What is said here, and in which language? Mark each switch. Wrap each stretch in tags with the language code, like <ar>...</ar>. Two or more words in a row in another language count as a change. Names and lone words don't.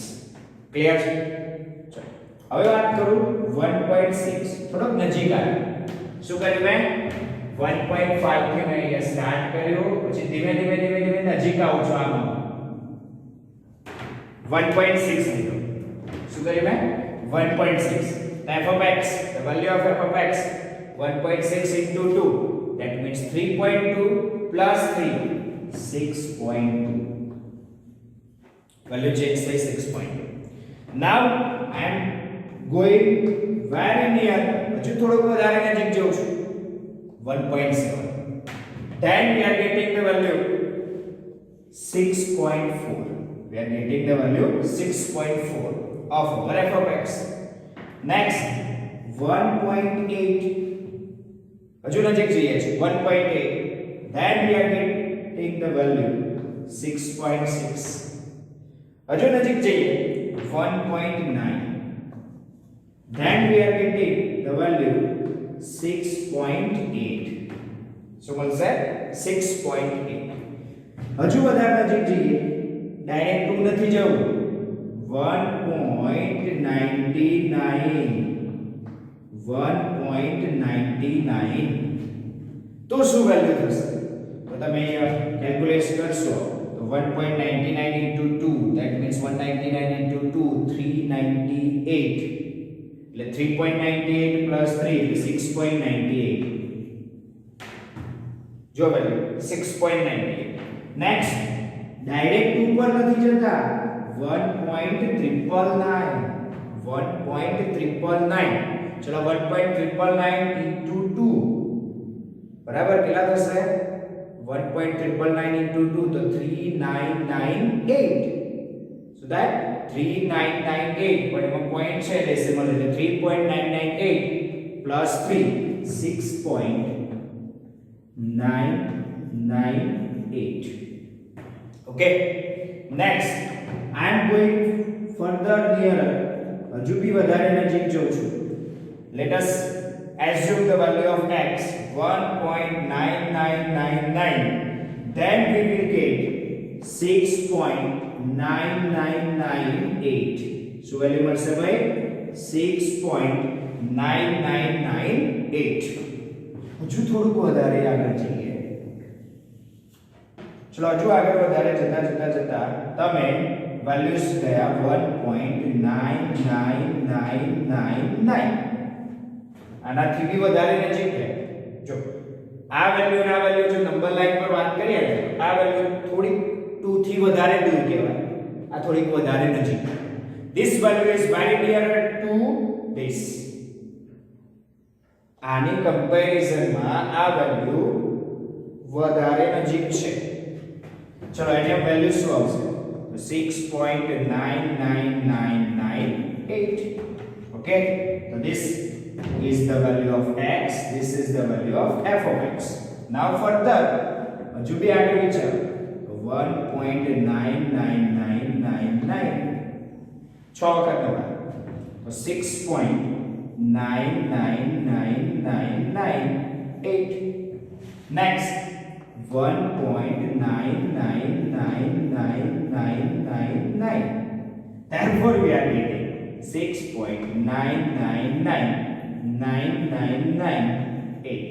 <gu>ક્લિયર છે? ચલો હવે વાત કરું 1.6. થોડોક નજીક આવ્યો. શું કર્યું મેં? 1.5 થી મેં અહીંયા સ્ટાર્ટ કર્યું, પછી ધીમે ધીમે નજીક આવું છું આમાં. 1.6 લીધો. શું કર્યું મેં? 1.6.</gu> <en>f of x, the value of f of x 1.6 into 2, that means 3.2 plus 3, 6.2. Value change by 6.2. Now I am going very near,</en> <gu>હજુ થોડુંક વધારે નજીક જઉં છું, 1.7.</gu> <en>Then we are getting the value 6.4. We are getting the value 6.4 of our f of x. Next 1.8,</en> <gu>હજુ નજીક જઈએ છીએ, 1.8.</gu> <en>Then we are getting the value 6.6.</en> <gu>હજુ નજીક જઈએ, 1.9.</gu> <en>Then we are getting the value 6.8.</en> <gu>So મળશે 6.8. હજુ વધારે નજીક જઈએ, ડાયરેક્ટ 2 નથી જવું, 1.99. 1.99. તો શું વેલ્યુ થશે? તો તમે કેલ્ક્યુલેટ કરશો તો 1.99</gu> <en>into 2, that means 199 into 2,</en> <gu>398. એટલે 3.98 plus 3 એટલે 6.98. જો વેલ્યુ 6.98.</gu> <en>next direct</en> <gu>2 પર નથી જતા, 1.999. 1.999. ચલો 1.999 into 2 બરાબર કેટલા થશે? 1.999 into 2 તો 3998.</gu> <en>So that 3998,</en> <gu>પણ એમાં પોઈન્ટ છે ડેસિમલ એટલે 3.998 plus 3, 6.998.</gu> <en>Okay, next I am going further nearer,</en> <gu>હજુ બી વધારે નજીક જઉં છું.</gu> <en>Let us assume the value of x 1.9999. Then we will get 6.9998. So value</en> <gu>મળશે ભાઈ 6.9998. હજુ થોડુંક વધારે આગળ જઈએ. ચલો હજુ આગળ વધારે જતા તમે વેલ્યુઝ ગયા 1.99999. આનાથી બી વધારે નજીક છે. જો આ વેલ્યુ અને આ વેલ્યુ જો</gu> <en>number line</en> <gu>પર વાત કરીએ તો આ વેલ્યુ થોડી 2 થી વધારે દૂર કહેવાય, આ થોડીક વધારે નજીક.</gu> <en>This value is very nearer to this.</en> <gu>આની કમ્પેરિઝનમાં આ વેલ્યુ વધારે નજીક છે. ચલો એની વેલ્યુ શું આવશે? 6.9998.</gu> <en>Okay, so this is the value of x, this is the value of f of x. Now further</en> <gu>હજુ બી આગળ વિચાર, 1.99999 6 વખત નવા તો 6.99998.</gu> <en>Next 1.99999. Therefore we are getting 6.9999998.</en>